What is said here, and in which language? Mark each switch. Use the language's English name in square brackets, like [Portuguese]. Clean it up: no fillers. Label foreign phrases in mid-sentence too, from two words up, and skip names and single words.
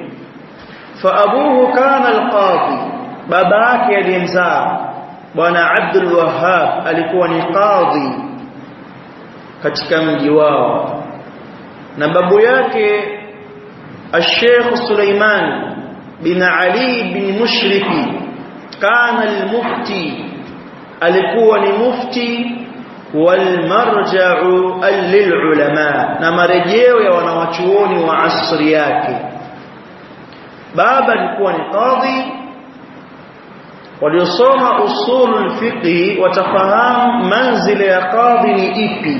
[Arabic] فأبوه كان القاضي, [Swahili] baba yake aliyemzaa bwana Abdul Wahhab alikuwa ni qadhi katika mji wao, na babu yake al-Sheikh Sulaiman bin Ali bin Mushrifi [Arabic] كان المفتي, [Swahili] alikuwa ni mufti [Arabic] والمرجع للعلماء, [Swahili] na marejeo ya wanawachuoni wa asri yake. Baba alikuwa ni qadhi, waliosoma [Arabic] أصول الفقه [Swahili] watafahamu manzila ya qadhi ni ipi.